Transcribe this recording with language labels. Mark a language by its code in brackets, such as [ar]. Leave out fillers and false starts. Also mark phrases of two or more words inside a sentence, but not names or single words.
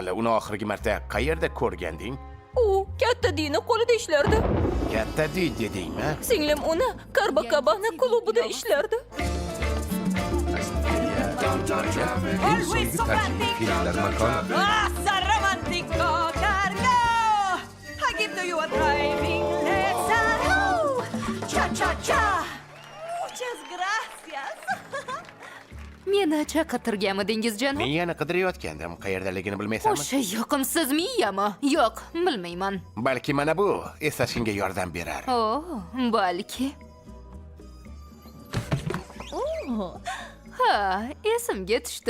[uz] Uni oxirgi marta qayerda ko'rganding? U katta Dina qo'lida ishlardi. Katta Di dedingmi? Singlim uni Copacabana klubida ishlardi. [es] Romantico cargo. [en] I give to you a driving lesson. [es] Cha cha cha. Muchas gracias. [uz] Meni chaqirtirganmidingiz, janob? Men yana qidirayotgandim. Qayerdaligini bilmaysanmi? O'sha yoqimsiz Miyami? Yo'q, bilmayman. Balki mana bu eslashingga yordam berar. Balki. Ha, esimga tushdi.